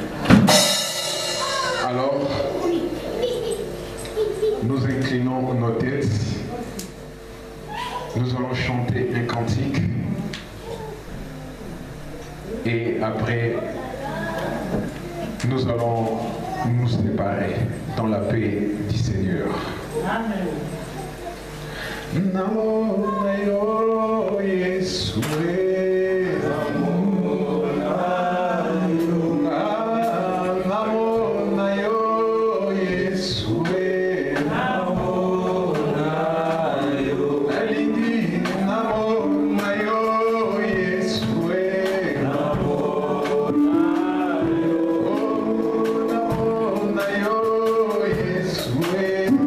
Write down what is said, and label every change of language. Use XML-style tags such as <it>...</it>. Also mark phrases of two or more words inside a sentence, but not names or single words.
<fr>Alors, nous inclinons nos têtes, nous allons chanter un cantique et après nous allons nous séparer dans la paix du Seigneur. Amen.</fr> <ln>Namo nayo Yesue, namo nayo Yesue, namo nayo alindi, namo nayo Yesue, namo nayo Yesue.</ln>